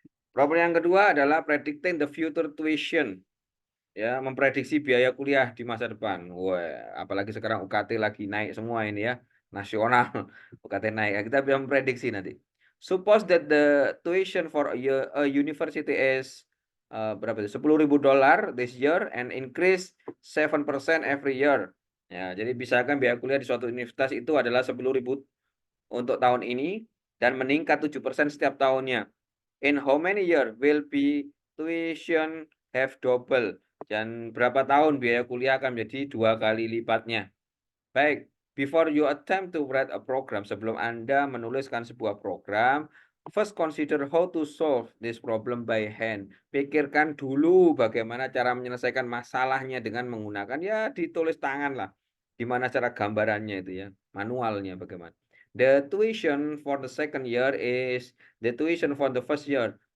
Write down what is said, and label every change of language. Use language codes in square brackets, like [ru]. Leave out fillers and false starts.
[id] Problem yang kedua adalah [en] predicting the future tuition. [id] Ya, memprediksi biaya kuliah di masa depan. Wah, apalagi sekarang UKT lagi naik semua ini ya, nasional. UKT naik. Ya, kita bisa memprediksi nanti. [en] Suppose that the tuition for a university is [id] berapa itu? [en] $10.000 this year and increase 7% every year. [id] Ya, jadi misalkan biaya kuliah di suatu universitas itu adalah 10.000 untuk tahun ini dan meningkat 7% setiap tahunnya. [en] In how many year will be tuition have double? [id] Dan berapa tahun biaya kuliah akan menjadi 2 kali lipatnya. [en] Baik, before you attempt to write a program, [id] sebelum Anda menuliskan sebuah program, [en] first consider how to solve this problem by hand. [id] Pikirkan dulu bagaimana cara menyelesaikan masalahnya dengan menggunakan ya ditulis tangan lah. Gimana cara gambarannya itu ya, manualnya bagaimana. [en] The tuition for the second year is the tuition for the first year.